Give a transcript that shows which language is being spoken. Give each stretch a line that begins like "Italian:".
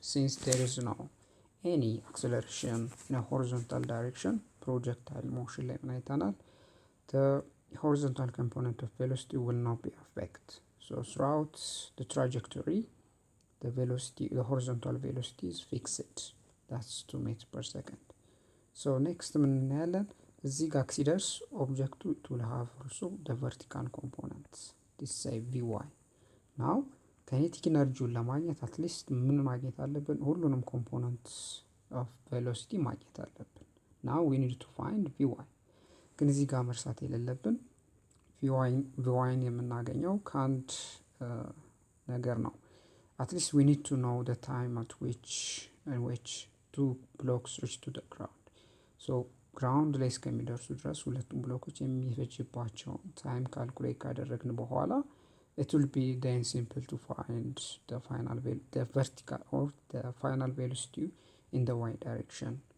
English: Since there is no any acceleration in a horizontal direction, projectile motion
Amharic: ላይ አይተናል,
English: the horizontal component of velocity will not be affected. So throughout the trajectory, the horizontal velocity is fixed. That's 2 meters per second. So next
Amharic: ምን እናያለን? እዚህ ጋር ሲደርስ ኦብጀክቱ
English: it will have also the vertical components. This say vy. Now kinetic energy
Amharic: ለማግኘት አትሊስት ምን ማግኘት አለብን? ሁሉንም
English: components of velocity
Amharic: ማግኘት አለብን.
English: Now we need to find vy.
Amharic: ግን እዚህ ጋር መርሳት የሌለብን vy የምናገኘው ከአንድ ነገር ነው.
English: At least we need to know the time at which two blocks reach to the ground.
Amharic: So ground ላይ እስከሚደርሱ ድረስ ሁለቱም ብሎኮች የሚፈጅባቸው ታይም ካልኩሌት ካደረግን በኋላ
English: it will be then simple to find the vertical or the final velocity in the y direction.